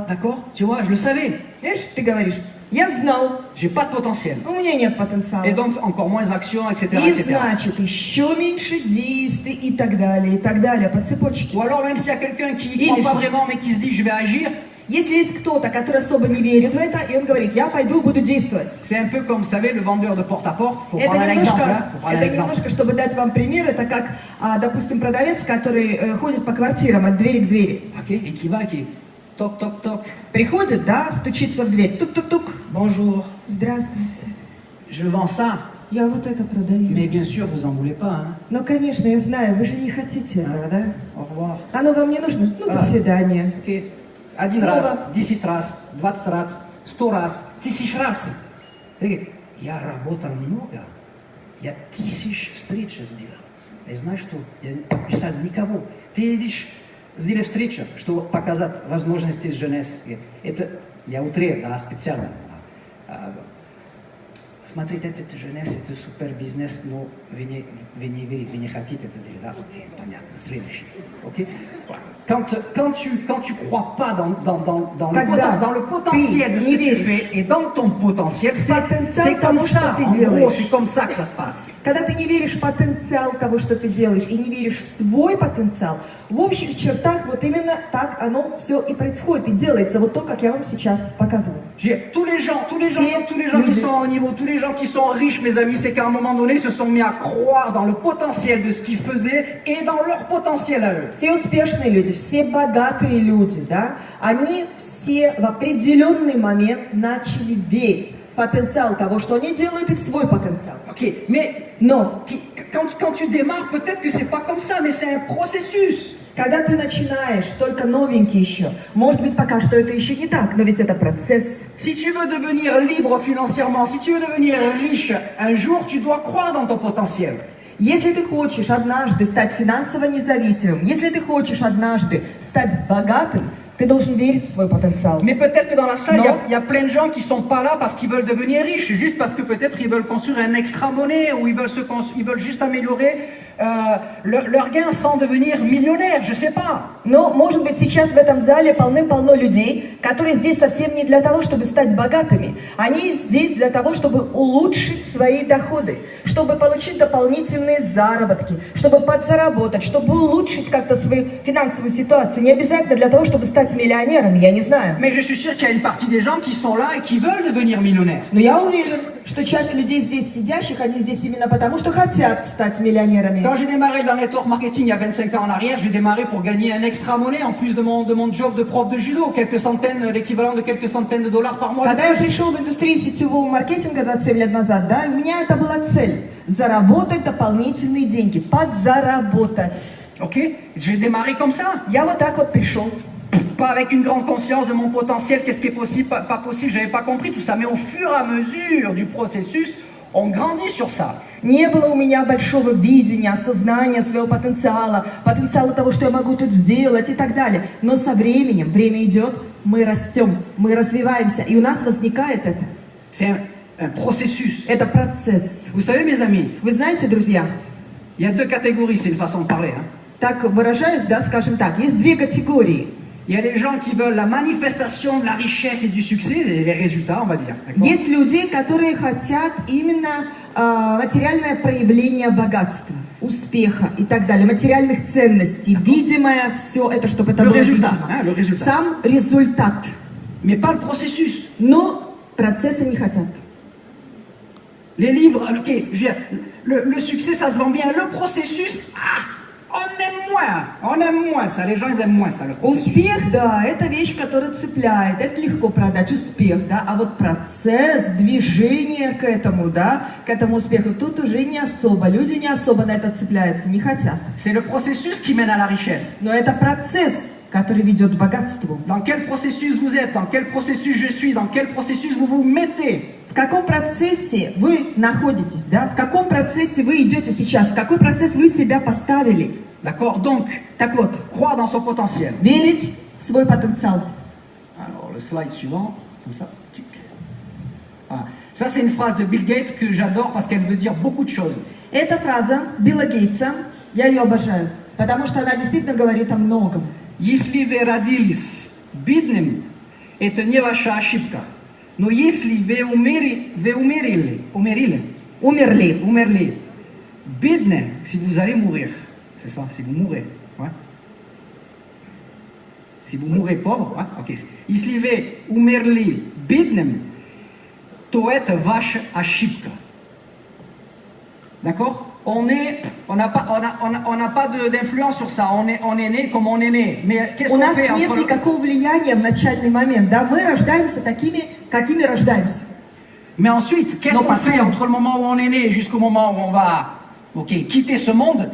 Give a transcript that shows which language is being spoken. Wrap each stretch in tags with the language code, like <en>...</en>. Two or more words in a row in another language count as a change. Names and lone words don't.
<fr>D'accord? Tu vois, je le savais.</fr> <ru>Видишь, ты говоришь, я знал,</ru> <fr>J'ai pas de potentiel.</fr> <ru>у меня нет потенциала.</ru> <fr>Et donc, encore moins d'actions, etc.,</fr> <ru>И</ru> <fr>etc.</fr> <ru>значит, еще меньше действий и так далее, по цепочке.</ru> <fr>Ou alors, même s'il y a quelqu'un qui ne Il croit est pas chaud. vraiment, mais qui se dit, je vais agir,</fr> <ru>Если есть кто-то, который особо не верит в это, и он говорит, я пойду, буду действовать.</ru> <fr>c'est un peu comme, vous savez, le vendeur de porte-à-porte, pour</fr> <ru>Это</ru> <fr>prendre un exemple.</fr> <ru>немножко,</ru> <fr>Hein, pour prendre un exemple.</fr> <ru>чтобы дать вам пример, это как, допустим, продавец, который ходит по квартирам от двери к двери.</ru> <fr>Ok, et qui va, qui toc, toc, toc.</fr> <ru>Приходит, да, стучится в дверь, тук-тук-тук.</ru> <fr>Bonjour,</fr> <ru>Здравствуйте,</ru> <fr>je vends ça.</fr> <ru>я вот это продаю.</ru> <fr>Mais bien sûr, vous en voulez pas. Hein.</fr> <ru>Ну, конечно, я знаю, вы же не хотите этого, да?</ru> <fr>Au revoir.</fr> <ru>Оно вам не нужно? Ну, до свидания. Ok. Один Снова. раз, 10 раз, 20 раз, 100 раз, 1000 раз. Я работал много. Я 1000 встреч сделал. И знаешь что? Я не подписал никого. Ты идешь, сделай встречу, чтобы показать возможности jeunesse. Это я утрирую, да, специально. Смотрите, это jeunesse, это супер бизнес, но вы не верите, вы не хотите это сделать. Да? Окей, понятно. Следующий. Окей?</ru> <fr>Quand tu crois pas dans le potentiel de ce que tu fais et dans ton potentiel, c'est comme ça, en gros, c'est comme ça que ça se passe.</fr> <ru>Когда ты не веришь в потенциал того, что ты делаешь, и не веришь в свой потенциал, в общих чертах вот именно так оно все и происходит, и делается вот то, как я вам сейчас показываю.</ru> <fr>Tous les gens qui sont au niveau, tous les gens qui sont riches, mes amis, c'est qu'à un moment donné, se sont mis à croire dans le potentiel de ce qu'ils faisaient et dans leur potentiel à eux.</fr> <ru>Все успешные люди, все богатые люди, да, они все в определенный момент начали верить в потенциал того, что они делают, и в свой потенциал.</ru> <fr>Ok, mais</fr> <ru>Но</ru> <fr>quand tu démarres, peut-être que c'est pas comme ça, mais c'est un processus.</fr> <ru>когда ты начинаешь, только новенький еще, может быть, пока что это еще не так, но ведь это процесс.</ru> <fr>Si tu veux devenir libre financièrement, si tu veux devenir riche, un jour, tu dois croire dans ton potentiel.</fr> <ru>Если ты хочешь однажды стать финансово независимым, если ты хочешь однажды стать богатым, ты должен верить в свой потенциал.</ru> <fr>Mais peut-être que dans la salle, Non. il y a plein de gens qui sont pas là parce qu'ils veulent devenir riches, juste parce que peut-être ils veulent construire un extra-monnaie ou ils veulent juste améliorer leur gain sans devenir millionnaire, je sais pas.</fr> <ru>Но, может быть, сейчас в этом зале полным-полно людей, которые здесь совсем не для того, чтобы стать богатыми. Они здесь для того, чтобы улучшить свои доходы, чтобы получить дополнительные заработки, чтобы подзаработать, чтобы улучшить как-то свою финансовую ситуацию. Не обязательно для того, чтобы стать миллионером, я не знаю.</ru> <fr>Mais je suis sûr qu'il y a une partie des gens qui sont là et qui veulent devenir millionnaires.</fr> <ru>Но я уверен, что часть людей здесь сидящих, они здесь именно потому, что хотят стать миллионерами.</ru> <fr>Quand j'ai démarré dans le network marketing il y a 25 ans en arrière, j'ai démarré pour gagner un extra-monnaie en plus de mon job de prof de judo, l'équivalent de quelques centaines de dollars par mois.</fr> <ru>Когда я пришел в индустрию сетевого маркетинга 27 лет назад, да, у меня это была цель – заработать дополнительные деньги, подзаработать.</ru> <fr>Ok, j'ai démarré comme ça.</fr> <ru>Я вот так вот пришел.</ru> <fr>Pas avec une grande conscience de mon potentiel, qu'est-ce qui est possible, pas possible, j'avais pas compris tout ça. Mais au fur et à mesure du processus, on grandit sur ça.</fr> <ru>Не было у меня большого видения, осознания своего потенциала, потенциала того, что я могу тут сделать и так далее. Но со временем, время идет, мы растем, мы развиваемся, и у нас возникает это.</ru> <fr>C'est un processus.</fr> <ru>Это процесс.</ru> <fr>Vous savez, mes amis,</fr> <ru>Вы знаете, друзья,</ru> <fr>il y a deux catégories, c'est une façon de parler. Hein.</fr> <ru>так выражаясь, да, скажем так, есть две категории.</ru> <fr>Il y a les gens qui veulent la manifestation de la richesse et du succès, les résultats, on va dire. D'accord?</fr> <ru>Есть люди, которые хотят именно материальное проявление богатства, успеха и так далее, материальных ценностей, видимое все это, чтобы это</ru> <fr>Le</fr> <ru>было</ru> <fr>résultat,</fr> <ru>видимо.</ru> <fr>hein, le résultat.</fr> <ru>Сам результат.</ru> <fr>Mais pas le processus.</fr> <ru>Но процесса не хотят.</ru> <fr>Les livres, ok, je veux dire, le succès, ça se vend bien. Le processus, on aime moins ça. Les gens, ils aiment moins ça, le processus.</fr> <ru>Успех, да, это вещь, которая цепляет, это легко продать, успех, да, а вот процесс, движение к этому, да, к этому успеху, тут уже не особо, люди не особо на это цепляются, не хотят.</ru> <fr>C'est le processus qui mène à la richesse.</fr> <ru>Но это процесс, который ведет к богатству.</ru> <fr>Dans quel processus vous êtes, dans quel processus je suis, dans quel processus vous vous mettez.</fr> <ru>В каком процессе вы находитесь, да? В каком процессе вы идете сейчас? В какой процесс вы себя поставили?</ru> <fr>D'accord? Donc,</fr> <ru>Так вот,</ru> <fr>croire dans son potentiel.</fr> <ru>верить в свой потенциал.</ru> <fr>Alors, le slide suivant, comme ça. Tic. Ah. Ça, c'est une phrase de Bill Gates que j'adore parce qu'elle veut dire beaucoup de choses.</fr> <ru>Эта фраза Билла Гейтса, я ее обожаю, потому что она действительно говорит о многом. Если вы родились бедным, это не ваша ошибка. Но если вы умерли, бедные,</ru> <fr>si vous allez mourir, c'est ça, si vous mourrez, ouais. Si vous mourrez pauvre, ouais, ok.</fr> <ru>Если вы умерли бедным, то это ваша ошибка.</ru> <fr>D'accord? On n'a pas d'influence sur ça. On est né comme on est né. Mais qu'est-ce</fr> <ru>У</ru> <fr>qu'on</fr> <ru>нас</ru> <fr>fait</fr> <ru>нет</ru> <fr>entre...</fr> <ru>никакого влияния в начальный момент, да? Мы рождаемся такими, какими рождаемся.</ru> <fr>Mais ensuite, qu'est-ce Non, qu'on pas fait tout. entre le moment où on est né jusqu'au moment où on va quitter ce monde?</fr>